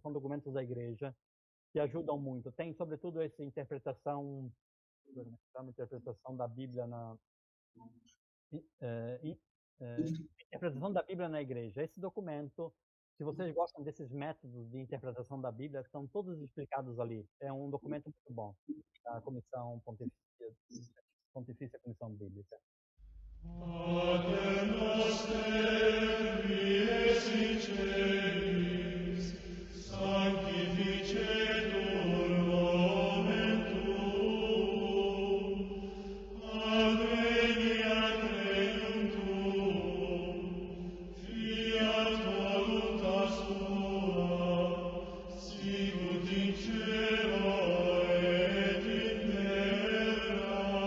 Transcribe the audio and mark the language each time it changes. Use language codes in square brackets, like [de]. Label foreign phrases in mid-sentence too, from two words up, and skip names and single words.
[pt] São documentos da igreja que ajudam muito. Tem, sobretudo, essa interpretação da Bíblia interpretação da Bíblia na igreja. Esse documento, se vocês gostam desses métodos de interpretação da Bíblia, estão todos explicados ali. É um documento muito bom. A Comissão Pontifícia Comissão Bíblica. [la] Pater noster, qui es in celis, sanctificetur nomen tuum, adveniat regnum tuum, fiat voluntas tua, sicut in cielo et in terra.